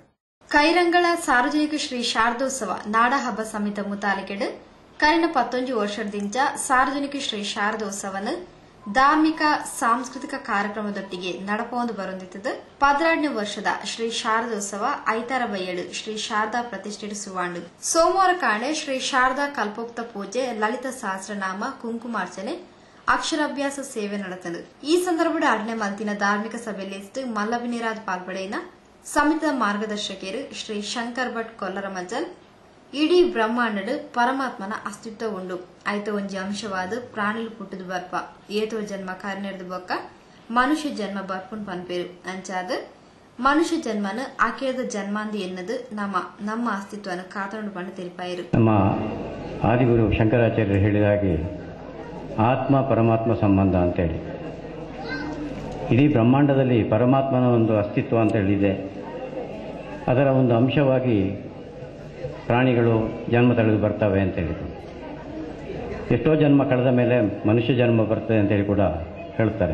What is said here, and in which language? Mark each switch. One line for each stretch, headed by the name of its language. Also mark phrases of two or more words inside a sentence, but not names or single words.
Tulu: ಕೈರಂಗಳ ಸಾರ್ವಜನಿಕ ಶ್ರೀ ಶಾರದೋತ್ಸವ ನಾಡ ಹಬ್ಬ ಸಮಿತಿ ಮುತಾಲಿಕೆಡು ಕಳೆದ 11 ವರ್ಷದಿಂದ ಸಾರ್ವಜನಿಕ ಶ್ರೀ ಶಾರದೋತ್ಸವನ ಧಾರ್ಮಿಕ ಸಾಂಸ್ಕೃತಿಕ ಕಾರ್ಯಕ್ರಮದೊಟ್ಟಿಗೆ ನಡಪೊಂದು ಬರುತ್ತಿದ್ದು 12ನೇ ವರ್ಷದ ಶ್ರೀ ಶಾರದೋತ್ಸವ ಐತಾರ ಬಯ್ಯಡು ಶ್ರೀ ಶಾರದಾ ಪ್ರತಿಷ್ಠೆ ಸುವಾಂಡು. ಸೋಮವಾರ ಕಾಣೆ ಶ್ರೀ ಶಾರದಾ ಕಲ್ಪೋಕ್ತ ಪೂಜೆ, ಲಲಿತ ಸಹಸ್ರನಾಮ, ಕುಂಕುಮಾರ್ಚನೆ, ಅಕ್ಷರಾಭ್ಯಾಸ ಸೇವೆ ನಡೆತದು. ಈ ಸಂದರ್ಭದ 2ನೇ ಮಲ್ತಿನ ಧಾರ್ಮಿಕ ಸಭೆಯಲ್ಲಿ ಮಲ್ಲಬಿನಿರಾಜ್ ಪಾಲ್ಪಡೆಯಿನ ಸಮಿತಿಯ ಮಾರ್ಗದರ್ಶಕರು ಶ್ರೀ ಶಂಕರ್ ಭಟ್ ಕೊಲ್ಲರಮಜ್ಜಲ್. ಇಡೀ ಬ್ರಹ್ಮಾಂಡಡು ಪರಮಾತ್ಮನ ಅಸ್ತಿತ್ವ ಉಂಡು, ಐತ ಒಂಜಿ ಅಂಶವಾದ ಪ್ರಾಣಿಲು ಪುಟ್ಟದು ಬರ್ಪ, ಏತೋ ಜನ್ಮ ಕರ್ನೆರ್ದು ಬೊಕ್ಕ ಮನುಷ್ಯ ಜನ್ಮ ಬರ್ಪುನ್ ಪನ್ಪೇರು ಅಂಚಾದ ಮನುಷ್ಯ ಜನ್ಮನ ಆಕೆಯದ ಜನ್ಮಾಂದಿ ಎನ್ನದು ನಮ್ಮ ಅಸ್ತಿತ್ವನ ಕಾತೊಂಡು ಪಂಡು ತಿಳಿಪಾಯಿರು.
Kannada: ನಮ್ಮ ಆದಿಗುರು ಶಂಕರಾಚಾರ್ಯರು ಹೇಳಿದ ಹಾಗೆ ಆತ್ಮ ಪರಮಾತ್ಮ ಸಂಬಂಧ ಅಂತೇಳಿ ಇಡೀ ಬ್ರಹ್ಮಾಂಡದಲ್ಲಿ ಪರಮಾತ್ಮನ ಒಂದು ಅಸ್ತಿತ್ವ ಅಂತ ಹೇಳಿದೆ. ಅದರ ಒಂದು ಅಂಶವಾಗಿ ಪ್ರಾಣಿಗಳು ಜನ್ಮ ತಳೆದು ಬರ್ತವೆ ಅಂತ ಹೇಳಿದರು. ಎಷ್ಟೋ ಜನ್ಮ ಕಳೆದ ಮೇಲೆ ಮನುಷ್ಯ ಜನ್ಮ ಬರ್ತದೆ ಅಂತೇಳಿ ಕೂಡ ಹೇಳ್ತಾರೆ.